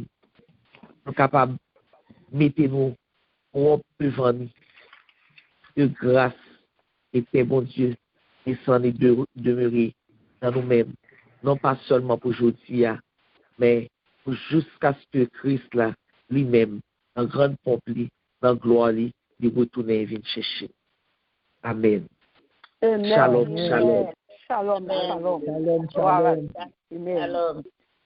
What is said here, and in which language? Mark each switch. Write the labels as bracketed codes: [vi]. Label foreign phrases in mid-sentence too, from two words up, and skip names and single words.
[fr] Nous sommes capables de mettre nous au devant nous de grâce et paix, bon Dieu, descendre et demeurer dans nous-mêmes. Non pas seulement pour aujourd'hui, mais jusqu'à ce que Christ là, lui-même, en grande pompe, dans gloire, il retourne et vient chercher. Amen. Amen. [he] שלום, שלום. שלום, שלום. שלום, שלום. שלום.